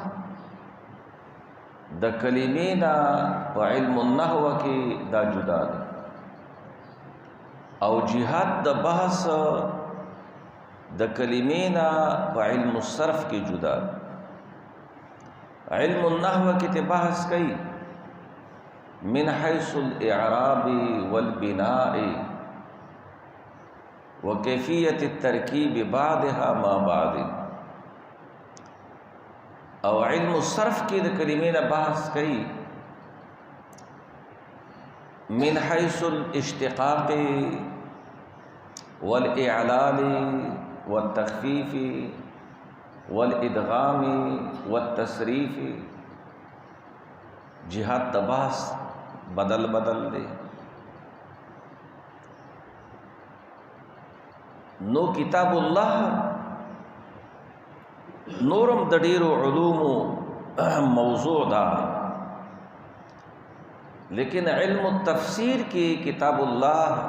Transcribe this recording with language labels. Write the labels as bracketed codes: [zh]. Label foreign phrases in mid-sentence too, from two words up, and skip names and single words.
[ps] د کلمې نه په [ar] علم النحو [ps] کې دا جدا ده، او جهت د بحث د کلمې نه په [ar] علم الصرف [ps] کې جدا ده. [ar] علم النحو [ps] کې ته بحث کوي [ar] من حيث الاعراب والبناء وكيفية التركيب بعضها مع بعض، او علم الصرف [ps] کې د کلمې نه بحث کوي [ar] من حيث الاشتقاق والإعلال والتخفيف والإدغام والتصريف. [ps] جهات د بحث بدل بدل دی. نو [ar] کتاب الله [ps] نورم د ډیرو علومو موضوع ده، لیکن [ar] علم التفسیر [ps] کې [ar] کتاب الله